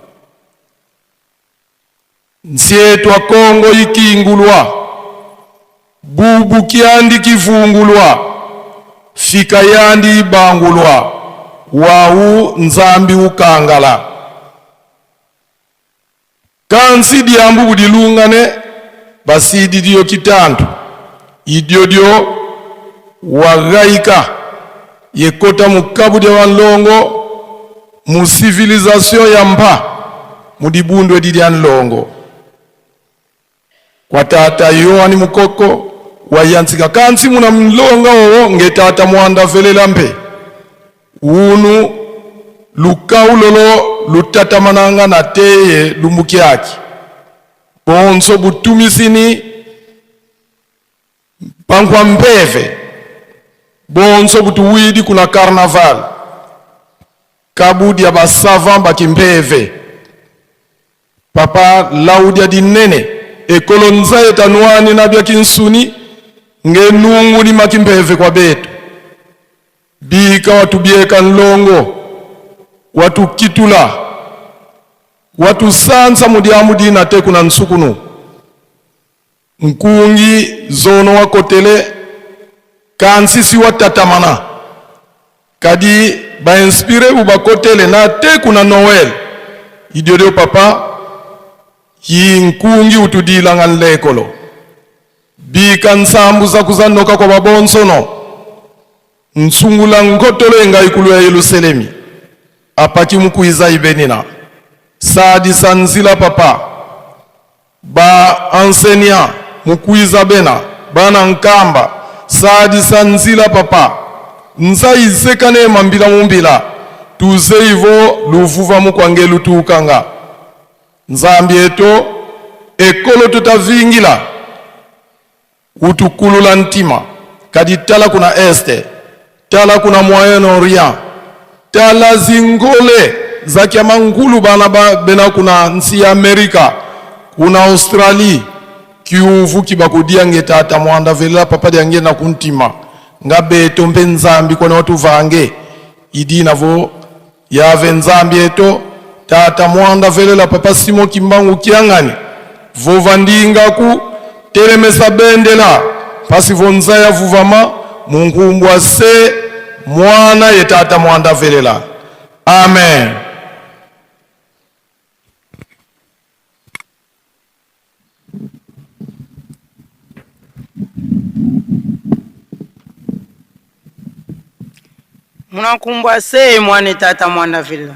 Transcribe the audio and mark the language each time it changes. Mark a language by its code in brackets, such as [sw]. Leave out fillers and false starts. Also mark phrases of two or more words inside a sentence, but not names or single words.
[kg] Nsietu Kongo ikingulwa, bubu kiandi kivungulwa, fika yandi ibangulwa, wau nzambi ukangala. Kansi diambu budilungane, basidi diyo kitandu, idiodio wagaika, yekota mukabu dia wanlongo, mu civilisation ya mpa, mudibundwe didi anlongo. Kwa tata Yohani Mukoko, wayansika kansi muna mlonga owo nge tata Mwanda Velela mpe. Unu lukaulolo lutata mananga na teye lumbukiaki. Bonso butumisini pangwa mbeve. Bonso butuwidi kuna karnaval. Kabudi ya basavan baki mbeve. Papa laudia dinene. Ekolonza etanuani na bia kinsuni nge nungu ni makimbeve kwa betu. Bika watu bieka nlongo, watu kitula, watu sansa mudiamudi na teku na nsukunu. Nkungi zono wakotele, kansisi watatamana. Kadi ba inspire ubakotele na teku na Noel. Idiodio papa, yi nkungi utudila nganlekolo. Bika nsambu za kuzanoka kwa babonsono. Nsungula ngotolo enga ikulu ya Yerusalemi. Apaki mukuiza ibenina. Saadi sanzila papa. Ba ensenya mukuiza bena. Bana nkamba. Saadi sanzila papa. Nza izekane mambila mumbila. Tuze ivo luvuva mukwangelu tuukanga. Nzambi eto ekolo tutavingila utukulula ntima kadi tala kuna este tala kuna Moyen Orient tala zingole za kiamangulu bana bena kuna nsi ya Amerika kuna Australia kiuvu kibakudia nge tata Mwanda Velela papa diange na kuntima ngabe tombe nzambi kwa watu vange idi navo yave nzambi eto tata Mwanda Velela papa Simon Kimbangu kiangani vovandinga ku telemesa bendela pasi vonza ya vuvama mungumbwa se mwana ye tata Mwanda Velela. Amen. Munakumbwa se mwana tata Mwanda Velela.